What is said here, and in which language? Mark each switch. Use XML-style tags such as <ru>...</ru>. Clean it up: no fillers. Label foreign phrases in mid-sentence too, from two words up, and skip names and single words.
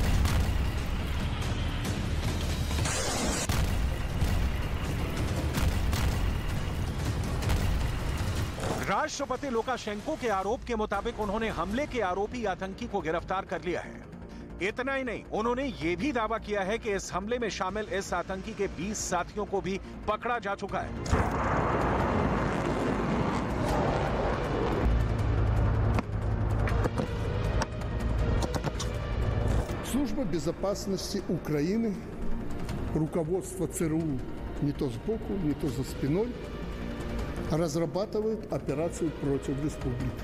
<hi>राष्ट्रपति लुकाशेंको के आरोप के मुताबिक उन्होंने हमले के आरोपी आतंकी को गिरफ्तार कर लिया है। इतना ही नहीं, उन्होंने ये भी दावा किया है कि इस हमले में शामिल इस आतंकी के 20 साथियों को भी पकड़ा जा चुका है।</hi> <ru>Служба безопасности Украины, руководство ЦРУ не то сбоку, не то за спиной разрабатывает операцию против республики.</ru>